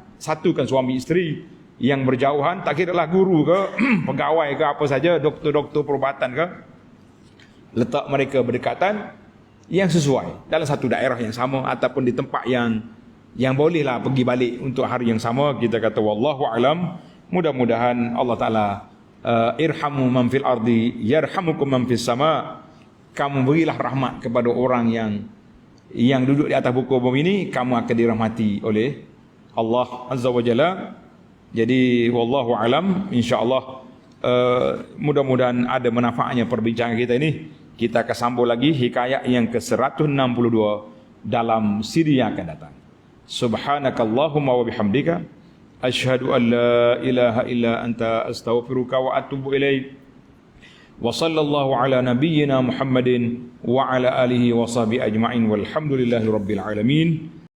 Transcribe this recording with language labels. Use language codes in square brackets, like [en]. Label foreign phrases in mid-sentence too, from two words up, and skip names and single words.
[ms] Satukan suami isteri yang berjauhan, tak kira lah guru ke pegawai ke apa saja, doktor-doktor perubatan ke, letak mereka berdekatan yang sesuai dalam satu daerah yang sama ataupun di tempat yang bolehlah pergi balik untuk hari yang sama. Kita kata [ar] والله أعلم. Mudah-mudahan Allah Taala ارحموا من في الأرض يرحمكم من في السماء. [ms] Kamu berilah rahmat kepada orang yang duduk di atas buku bumi ini, kamu akan dirahmati oleh [ar] الله عز وجل. [ms] Jadi [ar] والله أعلم، إن شاء الله [ms] mudah-mudahan ada manfaatnya perbincangan kita ini. Kita akan sambung lagi hikayat yang ke-162 dalam siri yang akan datang. [ar] سبحانك اللهم وبحمدك أشهد أن لا إله إلا أنت أستغفرك وأتوب إليك. وصلى الله على نبينا محمد وعلى آله وصحبه أجمعين والحمد لله رب العالمين.